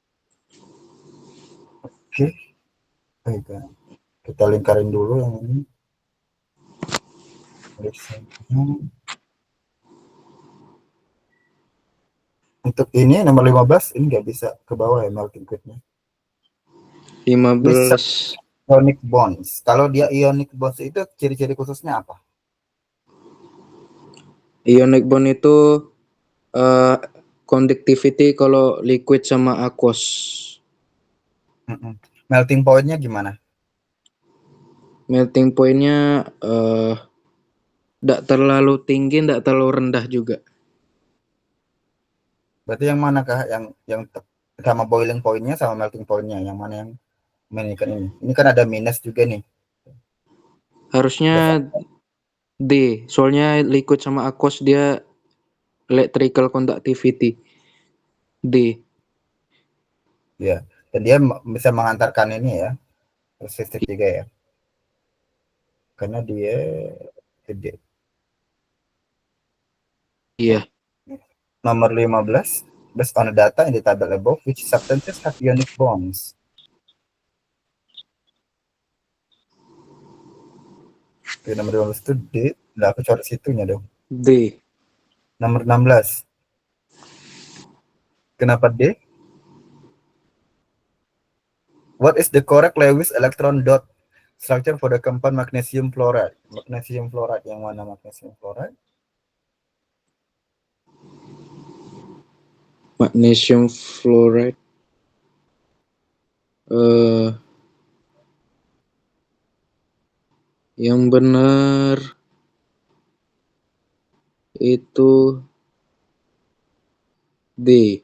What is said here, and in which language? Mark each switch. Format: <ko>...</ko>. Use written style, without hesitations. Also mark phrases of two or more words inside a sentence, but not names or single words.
<id>Oke, baik, kita lingkarin dulu yang ini. Untuk ini nomor 15 ini nggak bisa ke bawah ya</id> <en>melting point-</en> <id>nya. Ini 15.</id> <en>ionic bonds.</en> <id>Kalau dia</id> <en>ionic bonds</en> <id>itu ciri-ciri khususnya apa?</id> <en>Ionic bond</en> <id>itu eh conductivity kalau liquid sama aqueous.</id> <en>Melting point-</en> <id>nya gimana?</id> <en>Melting point-</en> <id>nya tidak terlalu tinggi, tidak terlalu rendah juga. Berarti yang manakah yang sama</id> <en>boiling point-</en> <id>nya sama</id> <en>melting point-</en> <id>nya? Yang mana yang meningkat ini? Ini kan ada minus juga nih. Harusnya Ada D, soalnya liquid sama aqueous dia</id> <en>electrical conductivity.</en> <id>D. ya. Dan dia bisa mengantarkan ini ya, resistif juga ya. Karena dia gede. Iya. Nomor 15,</id> <en>based on the data in the table above, which substances have ionic bonds?</en> <id>Oke, nomor 15 itu D. Nah, aku coret situnya dong. D. Nomor 16. Kenapa D?</id> <en>What is the correct Lewis electron dot structure for the compound magnesium fluoride? Magnesium fluoride</en> <id>yang mana</id> <en>magnesium fluoride? Magnesium fluoride.</en> <id>Yang benar itu D.</id>